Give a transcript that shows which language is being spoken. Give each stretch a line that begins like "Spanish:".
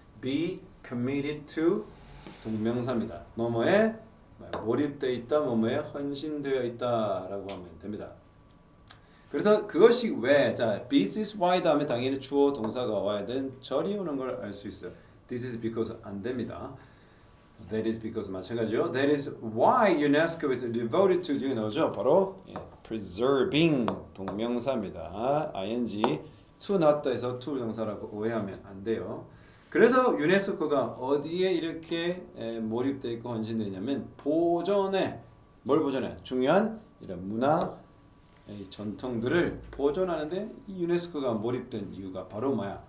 Korean: be committed to 동명사입니다. 뭐뭐에 몰입되어 있다, 뭐뭐에 헌신되어 있다라고 하면 됩니다. 그래서 그것이 왜, 자,
English: this is why
Korean: 다음에 당연히 주어 동사가 와야 되는 절이 오는 걸 알 수 있어요.
English: This is because
Korean: 안 됩니다.
English: That is because
Korean: 마찬가지요.
English: That is why UNESCO is devoted to you
Korean: 나오죠. 바로 preserving 동명사입니다. ing to 나왔다 해서 to 동사라고 오해하면 안 돼요. 그래서 유네스코가 어디에 이렇게 몰입되어 있고 헌신되어 있냐면 보존에 뭘 보존해? 중요한 이런 문화 전통들을 보존하는데 이 유네스코가 몰입된 이유가 바로 뭐야?